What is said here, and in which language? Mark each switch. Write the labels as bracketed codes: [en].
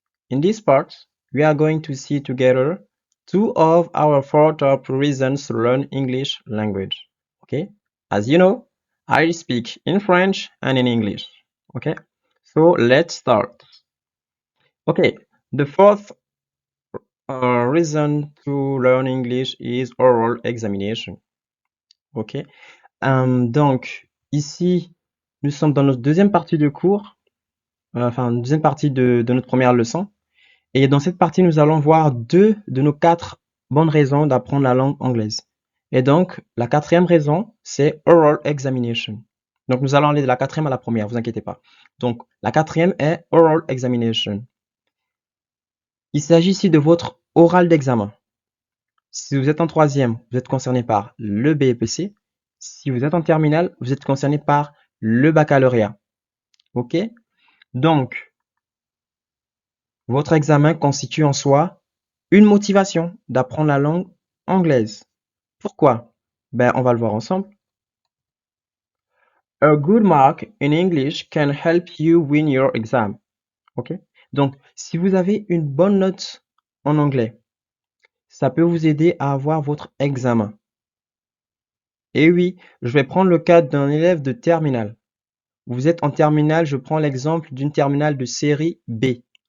[en] In this part, we are going to see together two of our four top reasons to learn English language. Okay? As you know, I speak in French and in English. Okay? So let's start. Okay, the fourth reason to learn English is oral examination. Ok? [fr] Donc, ici, nous sommes dans notre deuxième partie de cours, enfin, deuxième partie de notre première leçon. Et dans cette partie, nous allons voir deux de nos quatre bonnes raisons d'apprendre la langue anglaise. Et donc, la quatrième raison, c'est oral examination. Donc, nous allons aller de la quatrième à la première, vous inquiétez pas. Donc, la quatrième est oral examination. Il s'agit ici de votre oral d'examen. Si vous êtes en troisième, vous êtes concerné par le BEPC. Si vous êtes en terminale, vous êtes concerné par le baccalauréat. OK? Donc, votre examen constitue en soi une motivation d'apprendre la langue anglaise. Pourquoi? Ben, on va le voir ensemble. [en] A good mark in English can help you win your exam. OK? [fr] Donc, si vous avez une bonne note en anglais, ça peut vous aider à avoir votre examen. Et oui, je vais prendre le cas d'un élève de terminale. Vous êtes en terminale, je prends l'exemple d'une terminale de série B.